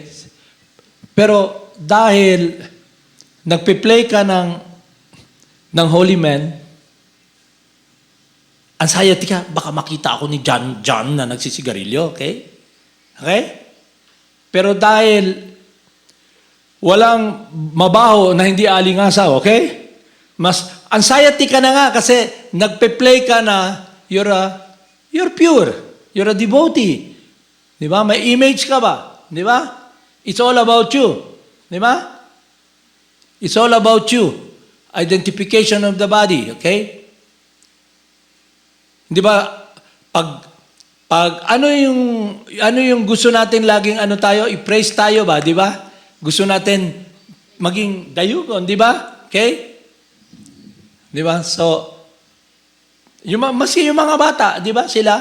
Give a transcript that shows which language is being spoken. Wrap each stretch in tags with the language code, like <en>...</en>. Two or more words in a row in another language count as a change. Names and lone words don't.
<tl>Pero dahil nagpe-play ka ng</tl> <en>Holy Man,</en> <tl>anxiety ka, baka makita ako ni John na nagsisigarilyo, okay?</tl> <en>Okay?</en> <tl>Pero dahil walang mabaho na hindi alingasaw, okay? Mas anxiety ka na nga kasi nagpe-play ka na</tl> <en>you're pure. You're a devotee.</en> <tl>Di ba? May image ka ba? Di ba?</tl> <en>It's all about you.</en> <tl>Di ba?</tl> <en>It's all about you. Identification of the body.</en> <tl>Okay? Di ba? Pag ano yung gusto natin laging tayo, i-praise tayo ba? Di ba? Gusto natin maging dayugon. Di ba? Okay? Di ba? So, maski yung mga bata, di ba, sila?</tl>